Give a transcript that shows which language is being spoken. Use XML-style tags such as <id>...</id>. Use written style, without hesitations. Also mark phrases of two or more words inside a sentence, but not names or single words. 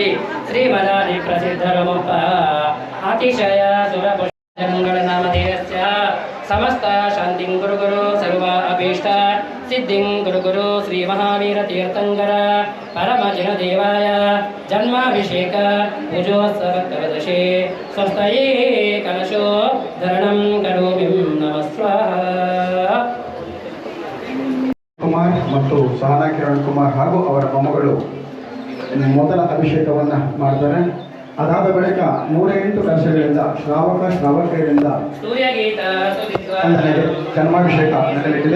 <sa>श्रीमदादि प्रसिद्धरमुप अतिशय सुरपुष्पजङ्गलनामधेयस्य समस्त शान्तिं कुरु गुरु सर्व अभीष्ट सिद्धिं कुरु गुरु श्री महावीर तीर्थङ्कर परमजनदेवाय जन्माभिषेक पूजोत्सवक्रवदशे स्वस्तये कलशो धरणं करोमि नमः स्वाहा.</sa> <kn>ಕುಮಾರ್ ಮತ್ತು ಸಹನಾ ಕಿರಣ್ ಕುಮಾರ್ ಹಾಗೂ ಅವರ ಮೊಮ್ಮಗಳು ಮೊದಲ ಅಭಿಷೇಕವನ್ನು ಮಾಡ್ತಾರೆ. ಅದಾದ ಬಳಿಕ 108 ಕಲಶಗಳಿಂದ ಶ್ರಾವಕರಿಂದ ಜನ್ಮಾಭಿಷೇಕ ನಡೆಯಲಿದೆ.</kn>